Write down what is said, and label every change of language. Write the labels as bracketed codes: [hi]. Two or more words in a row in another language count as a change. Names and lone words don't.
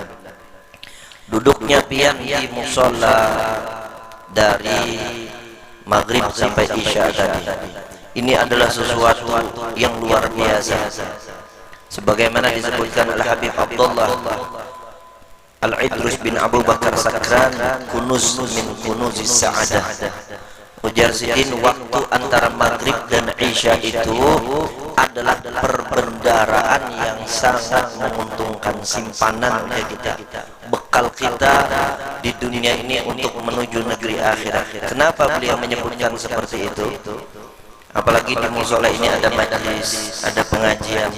[id] Duduknya pian di musholla dari maghrib sampai isya tadi, ini adalah sesuatu yang luar biasa. Sebagaimana disebutkan Al-Habib Abdullah Al-Idrus bin Abu Bakar Sakran, [ar] كنوز من كنوز السعادة. [bjn] Ujar sidin, [id] waktu antara maghrib dan isya itu adalah perbendaraan yang sangat menguntungkan, simpanan kita, bekal kita di dunia ini untuk menuju negeri akhirat. Kenapa beliau menyebutkan seperti itu? Apalagi di mushola ini ada majlis, ada pengajian.